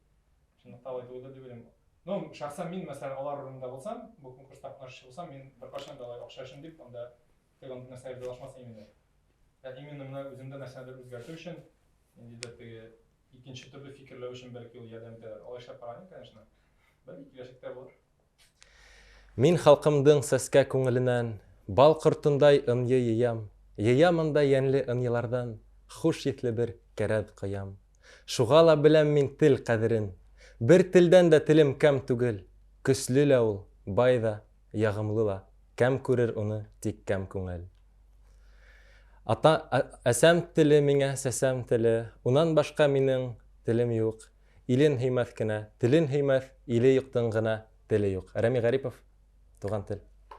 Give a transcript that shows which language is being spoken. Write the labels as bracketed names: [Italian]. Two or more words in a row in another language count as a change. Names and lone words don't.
[Tatar] Шундый дип уйлыйм дип уйлыйм. Ну, шәхсән мин мәсәлән алар урынында булсам, бу конкурста катнашучы булсам, мин беркайчан да алай акча өчен дип анда тегән нәрсәгә белашмасам инде. Именно менә үземдә нәрсәдер үзгәртү өчен ниндидер теге икенче төрле фикерләү өчен бәлки ул ярдәм итәләр. Алай эшләп караныйм, конечно. Бәлки киләчәктә булыр. [Bashkir] Мин халкымдың сәскә күңеленнән бал кортындай ынйы йыям анда йәнле ынйылардан хуш етле бер кәрәп кыям. Шуга ла беләм мин тел кадерен, бер телдән дә телем кәм түгел, көсле лә ул, бай да, ягымлы ла, кәм күрер уны тик кәм күңел. Әсәм теле миңа сәсәм теле, унан башка минең телем юк. Илен һөймәс кенә, телен һөймәс, иле юктың гына теле юк. Рәми Гарипов, Туган тел.